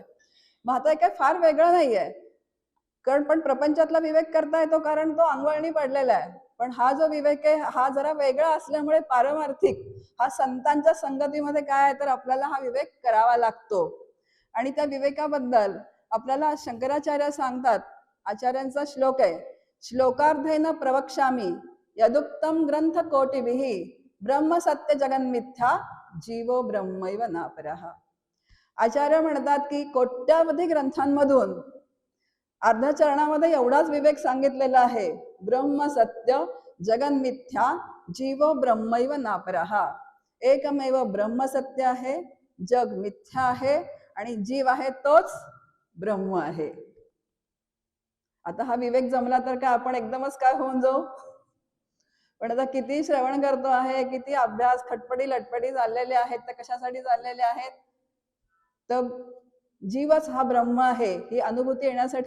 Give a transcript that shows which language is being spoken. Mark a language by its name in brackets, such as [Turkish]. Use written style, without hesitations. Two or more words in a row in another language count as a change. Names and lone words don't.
[Marathi] मग आता काय फार वेगळं नाहीये. कारण पण प्रपंचातला विवेक करता येतो कारण तो अंगवळणी पडलेला आहे. पण हा जो विवेक आहे हा जरा वेगळा असल्यामुळे पारमार्थिक, हा संतांच्या संगतीमध्ये काय आहे तर आपल्याला हा विवेक करावा लागतो. आणि त्या विवेकाबद्दल आपल्याला शंकराचार्य सांगतात, आचार्यांचा श्लोक आहे, [Sanskrit] श्लोकार्धेन प्रवक्ष्यामि यदुक्तम ग्रंथ कोटिभिः ब्रह्म सत्य जगन्मिथ्या जीवो ब्रह्मैव नापरः. [Marathi] आचार्य म्हणतात की कोट्यावधी ग्रंथांमधून अर्ध्या चरणामध्ये एवढाच विवेक सांगितलेला आहे, [Sanskrit] ब्रह्म सत्य जगन्मिथ्या जीवो ब्रह्मैव नापरः. [Marathi] एकमेव ब्रह्म सत्य आहे, जग मिथ्या आहे आणि जीव आहे तोच ब्रह्म आहे. आता हा विवेक जमला तर काय आपण एकदमच काय होऊन जाऊ? पण आता किती श्रवण करतो आहे, किती अभ्यास खटपटी लटपटी चाललेले आहेत, तर कशासाठी चाललेले आहेत तर जीवच हा ब्रह्म आहे ही अनुभूती येण्यासाठी.